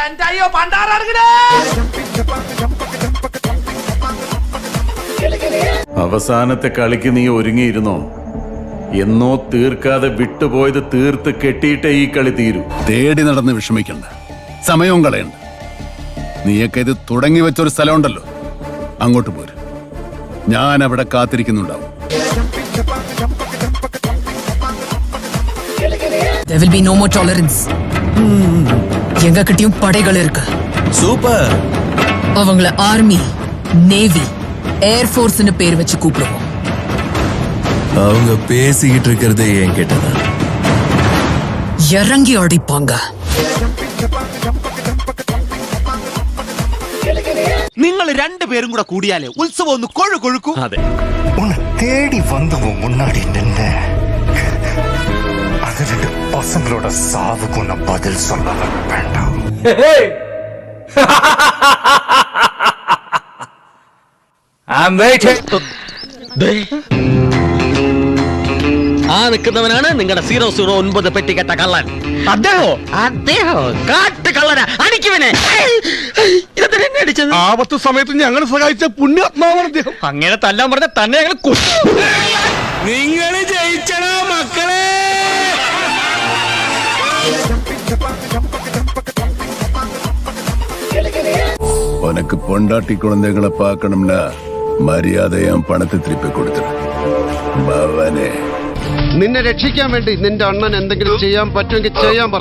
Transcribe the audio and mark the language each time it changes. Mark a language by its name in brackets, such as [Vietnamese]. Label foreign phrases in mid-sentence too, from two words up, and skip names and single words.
[Malayalam] അവസാനത്തെ കളിക്ക് നീ ഒരുങ്ങിയിരുന്നോ? എന്നോ തീർക്കാതെ വിട്ടുപോയത് തീർത്ത് കെട്ടിയിട്ടേ ഈ കളി തീരൂ. തേടി നടന്ന് വിഷമിക്കണ്ട, സമയവും കളയണ്ട. നീയൊക്കെ ഇത് തുടങ്ങി വെച്ചൊരു സ്ഥലമുണ്ടല്ലോ, അങ്ങോട്ട് പോര്. ഞാൻ അവിടെ കാത്തിരിക്കുന്നുണ്ടാവും. [English] There will be no more tolerance. [Tamil] எங்க கிட்டயும் படைகள் இருக்கு. சூப்பர். அவங்கள ஆர்மி, நேவி, ஏர்ஃபோர்ஸ்னு பேர் வச்சு கூப்பிடுவோம். அவங்க பேசிக்கிட்டு இருக்கிறதே ஏன் கேட்டதா? இறங்கி அடிப்பாங்க. [Malayalam] നിങ്ങൾ രണ്ടുപേരും കൂടെ കൂടിയാലേ ഉത്സവം ഒന്ന് കൊഴുകൊഴുക്കും. [Tamil] அதே, உன்னை தேடி வந்தவன் முன்னாடி நின்று அது ரெண்டு பசங்களோட சாவுக்கு உன்னை பதில் சொல்ல வேண்டாம். [Malayalam] ആ നിൽക്കുന്നവനാണ് നിങ്ങളുടെ 009 പെട്ടി കെട്ട കള്ളൻ. അദ്ദേഹോ കാട്ട് കള്ളനാ. അടിക്കുവനെ. ആപത്ത് സമയത്ത് ഞങ്ങൾ സഹായിച്ച പുണ്യാത്മാവാണ് അദ്ദേഹം. അങ്ങനെ തല്ലാൻ പറഞ്ഞ തന്നെ ഞങ്ങൾ നിങ്ങൾ ജയിച്ചടാ മക്കളെ. [Tamil] உனக்கு பொண்டாட்டி குழந்தைகளை பார்க்கணும்னா மரியாதையா பணத்தை திருப்பி கொடுத்து. [Malayalam] ഭവനെ നിന്നെ രക്ഷിക്കാൻ വേണ്ടി നിന്റെ അണ്ണൻ എന്തെങ്കിലും ചെയ്യാൻ പറ്റുമെങ്കിൽ ചെയ്യാൻ പറ.